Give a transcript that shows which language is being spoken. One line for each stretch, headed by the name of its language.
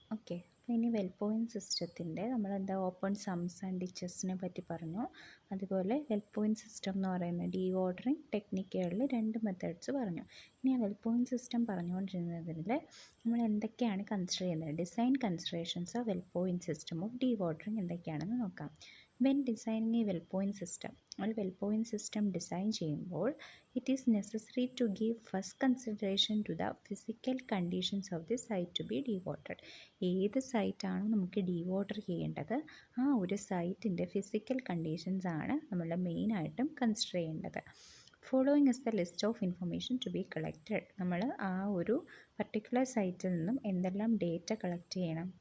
Malayalam: Okay, അപ്പോൾ ഇനി well point സിസ്റ്റത്തിൻ്റെ നമ്മളെന്താ ഓപ്പൺ സംസ് ആൻഡ് ഡിച്ചസിനെ പറ്റി പറഞ്ഞു. അതുപോലെ വെൽ പോയിൻറ്റ് സിസ്റ്റം എന്ന് പറയുന്ന ഡീ ഓർഡറിങ് ടെക്നിക്കുകളിൽ 2 മെത്തേഡ്സ് പറഞ്ഞു. ഇനി ആ വെൽ പോയിൻറ്റ് സിസ്റ്റം പറഞ്ഞുകൊണ്ടിരുന്നതിൽ നമ്മൾ എന്തൊക്കെയാണ് കൺസിഡർ ചെയ്യുന്നത്,
English: design considerations of well point system of D ordering
Malayalam: എന്തൊക്കെയാണെന്ന് നോക്കാം.
English: when designing a well point system,
Malayalam: ഒരു വെൽ പോയിൻറ്റ് സിസ്റ്റം ഡിസൈൻ ചെയ്യുമ്പോൾ
English: it is necessary to give first consideration to the physical conditions of the site to be dewatered.
Malayalam: ഏത് സൈറ്റാണോ നമുക്ക് ഡീവാട്ടർ ചെയ്യേണ്ടത് ആ ഒരു സൈറ്റിൻ്റെ physical conditions ആണ് നമ്മൾ മെയിനായിട്ടും കൺസിഡർ ചെയ്യേണ്ടത്.
English: Following is the list of information to be collected.
Malayalam: നമ്മൾ ആ ഒരു പർട്ടിക്കുലർ സൈറ്റിൽ നിന്നും എന്തെല്ലാം ഡേറ്റ കളക്ട് ചെയ്യണം.